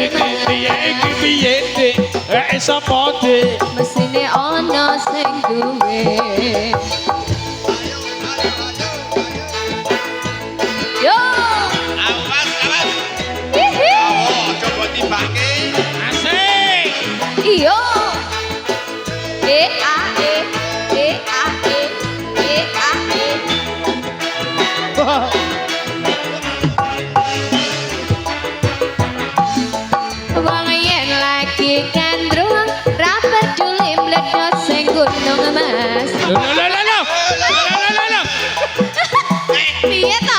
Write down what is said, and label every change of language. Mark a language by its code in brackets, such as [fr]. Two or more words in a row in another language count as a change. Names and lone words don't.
[jv] iki piye dik wae sapa dik mesine ana sing duwe yo Awas, awas. hihi Oh, coba timbangke. asik iyo e a e e a e e a e wong yen lagi kandrung ra peduli mledot sing gunung mas lo piye to